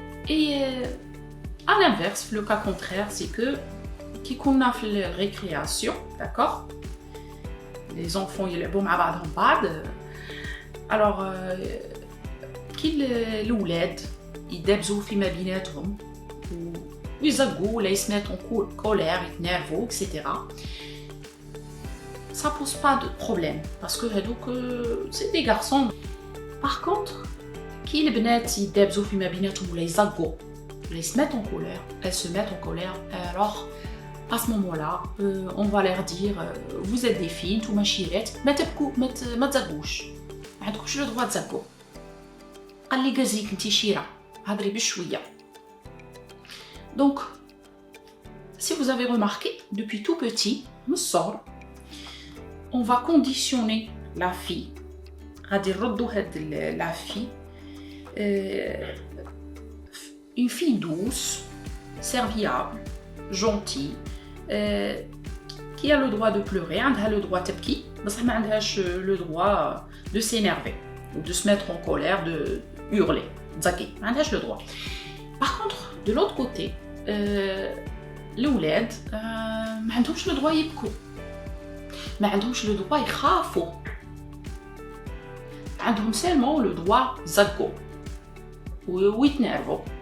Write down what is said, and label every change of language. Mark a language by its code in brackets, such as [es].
[ar] اي [fr] à l'inverse le cas contraire c'est que [ar] كي كنا في الريكرياسيون داكور [fr] les enfants [ar] يلعبوا مع بعض alors كي الولاد يدابزوا فيما بيناتهم ويزقوا ولا يسماتون كولير يتنرفوا اكسيتيرا [fr] ça pose pas de problème parce que [ar] هذوك [fr] c'est des garçons. par contre [ar] كي البنات يدابزوا فيما بيناتهم ولا يزقوا ولا يسماتون كولير [fr] elles se mettent en colère. alors à ce moment-là on va leur dire vous êtes des filles [ar] نتوما شيرات ما تبكوا ما تزقوش ما عندكوش لو دروا تزقوا. قال لي غازيك انتي شيره هضري بشويه. [fr] donc si vous avez remarqué depuis tout petit [ar] من الصغر [fr] on va conditionner la fille [ar] غادي نردو هاد [fr] la fille une fille douce serviable gentille qui a le droit de pleurer عندها le droit [ar] تبكي بصح ما عندهاش [fr] le droit de s'énerver ou de se mettre en colère de hurler [ar] تزكي ما عندهاش [fr] le droit. par contre de l'autre côté [ar] الأولاد ما عندهمش لو دروا يبكوا ما عندهمش لو دروا يخافوا عندهم سيلمون لو دروا يزقوا ويتنرفوا.